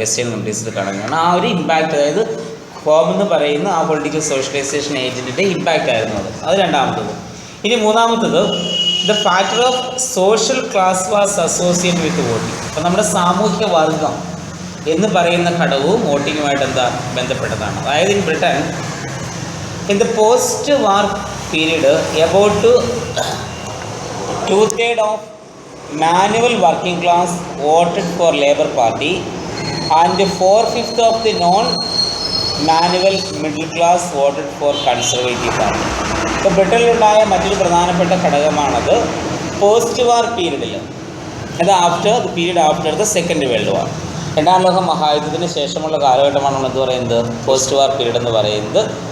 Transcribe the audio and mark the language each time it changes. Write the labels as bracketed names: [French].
[Malayalam] Western കൺട്രീസിൽ കാണുകയാണ്. ആ ഒരു ഇമ്പാക്റ്റ്, അതായത് ഹോം എന്ന് പറയുന്ന ആ പൊളിറ്റിക്കൽ സോഷ്യലൈസേഷൻ ഏജൻറ്റിൻ്റെ ഇമ്പാക്റ്റ് ആയിരുന്നു അത് രണ്ടാമത്തത്. ഇനി മൂന്നാമത്തത്, [English] The factor of social class was associate with voting. [Malayalam] അപ്പോൾ നമ്മുടെ സാമൂഹ്യ വർഗം എന്ന് പറയുന്ന ഘടകവും വോട്ടിങ്ങുമായിട്ട് എന്താ ബന്ധപ്പെട്ടതാണ്. [English] അതായത് in Britain in the post war period about 2/3 of manual working class voted for Labour Party and 4/5 of the non manual middle class voted for Conservative Party. [Malayalam] ഇപ്പോൾ ബ്രിട്ടനിലുണ്ടായ മറ്റൊരു പ്രധാനപ്പെട്ട ഘടകമാണത് പോസ്റ്റ് വാർ പീരീഡിൽ, അത് [English] after the Second World War, [Malayalam] രണ്ടാം ലോക മഹായുദ്ധത്തിന് ശേഷമുള്ള കാലഘട്ടമാണ് നമ്മൾ എന്ത് പറയുന്നത്, പോസ്റ്റ് വാർ പീരീഡ് എന്ന് പറയുന്നത്.